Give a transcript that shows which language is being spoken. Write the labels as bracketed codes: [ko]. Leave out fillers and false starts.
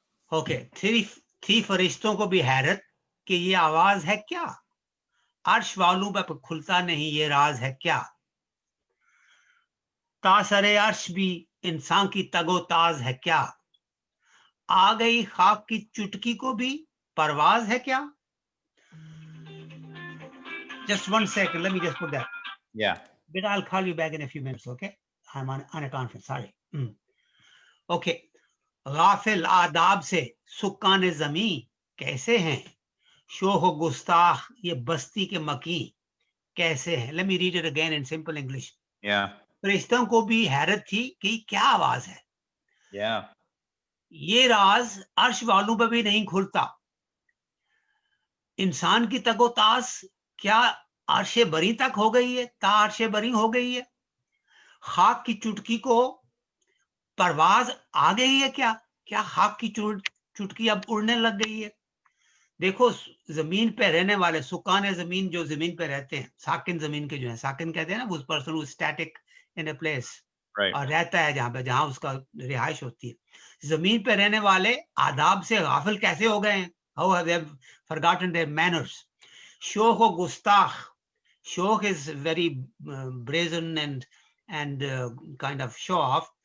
[hi] Okay, थी फरिश्तों को भी हैरत कि ये आवाज है क्या, अर्श वालों पर खुलता नहीं ये राज है क्या, तासरे अर्श भी इंसान की तगोताज है क्या, आ गई खाक की चुटकी को भी परवाज है क्या. [en] Just 1 second, let me just put that. Yeah. But I'll call you back in a few minutes, okay? I'm on a conference, sorry. Okay. [hi] गाफिल आदाब से सुक्कान ज़मी कैसे हैं, शोह गुस्ताख ये बस्ती के मकी कैसे हैं. [en] Let me read it again in simple English. Yeah. [hi] फरिश्तों को भी हैरत थी कि क्या आवाज है. Yeah. ये राज अर्श वालों पर भी नहीं खुलता. इंसान की तगोतास क्या अर्शे बरी तक हो गई है, ता अर्शे बरी हो गई है. खाक की चुटकी को परवाज आ गई है क्या, क्या खाक की चुटकी अब उड़ने लग गई है. देखो जमीन पे रहने वाले सुकान जमीन जो जमीन पे रहते हैं, साकिन जमीन के जो है, साकिन कहते हैं ना [en] उस person who static in a place, [hi] और रहता है जहां पे, जहां उसका रिहाइश होती है. जमीन पे रहने वाले आदाब से गाफिल कैसे हो गए हैं, [en] How have they forgotten their manners. [hi] शोख और गुस्ताख, [en] शोख is very brazen and kind of show off.